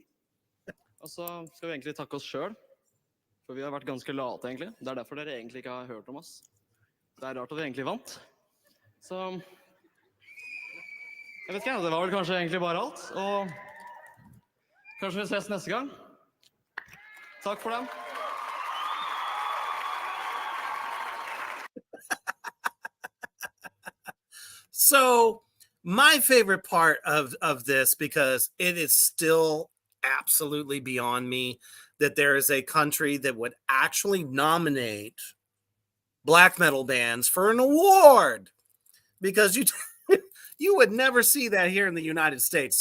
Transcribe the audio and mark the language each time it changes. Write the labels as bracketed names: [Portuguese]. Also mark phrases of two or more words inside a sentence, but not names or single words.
[Norwegian] Og så skal vi egentlig takke oss selv. For vi har vært ganske late, egentlig. Det er derfor dere egentlig ikke har hørt om oss. Det er rart at vi egentlig vant. Så jeg vet ikke, det var vel kanskje egentlig bare alt. Og kanskje vi ses neste gang. Takk for den. [English] So, my favorite part of this, because it is still absolutely beyond me that there is a country that would actually nominate black metal bands for an award, because you would never see that here in the United States.